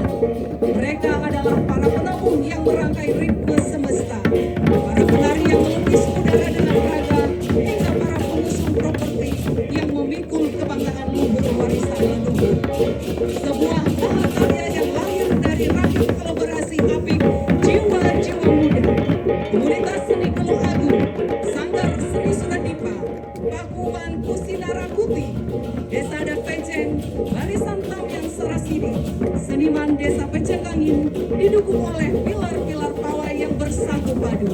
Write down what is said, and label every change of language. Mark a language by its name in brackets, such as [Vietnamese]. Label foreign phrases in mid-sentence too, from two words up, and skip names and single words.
[Indonesian] Mereka adalah para penabung yang merangkai ritme semesta, para penari yang melukis udara dengan raga, hingga para pengusung properti yang memikul kebanggaan luhur warisan leluhur. Sebuah mahakarya yang lahir dari rahim kolaborasi apik jiwa-jiwa muda. Komunitas seni Kelung Agung, Sanggar Seni Sunadipa, Pakuan Kusinarakuti, Desa Adat Pejeng, Barisan Tamiang Sarasidi, seniman Desa Pecengkangin, didukung oleh pilar-pilar pawai yang bersatu padu.